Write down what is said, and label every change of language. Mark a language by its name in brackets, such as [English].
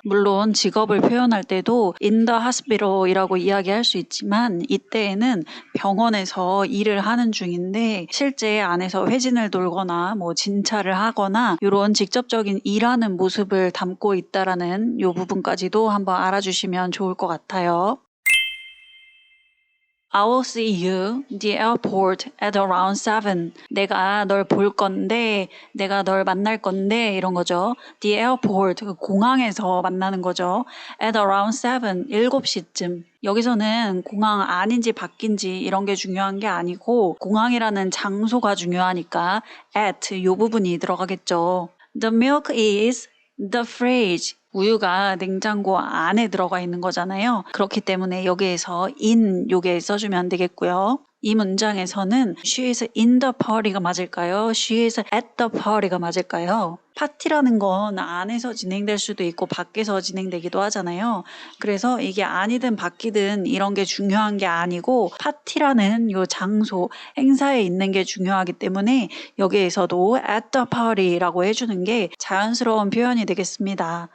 [Korean] 물론 직업을 표현할 때도 [English] in the hospital [Korean] 이라고 이야기할 수 있지만 이때에는 병원에서 일을 하는 중인데 실제 안에서 회진을 돌거나 뭐 진찰을 하거나 이런 직접적인 일하는 모습을 담고 있다라는 이 부분까지도 한번 알아주시면 좋을 것 같아요. [English] I will see you the airport at around 7. [Korean] 내가 널 볼 건데, 내가 널 만날 건데 이런 거죠. [English] The airport, [Korean] 공항에서 만나는 거죠. [English] At around 7, 7시쯤. [Korean] 여기서는 공항 안인지 밖인지 이런 게 중요한 게 아니고 공항이라는 장소가 중요하니까 at 이 부분이 들어가겠죠. [English] The milk is the fridge. [Korean] 우유가 냉장고 안에 들어가 있는 거잖아요. 그렇기 때문에 여기에서 in 요게 써주면 되겠고요. 이 문장에서는 [English] she is in the party [Korean] 가 맞을까요? [English] she is at the party가 [Korean] 맞을까요? 파티라는 건 안에서 진행될 수도 있고 밖에서 진행되기도 하잖아요. 그래서 이게 안이든 밖이든 이런 게 중요한 게 아니고 파티라는 요 장소, 행사에 있는 게 중요하기 때문에 여기에서도 [English] at the party [Korean] 라고 해주는 게 자연스러운 표현이 되겠습니다.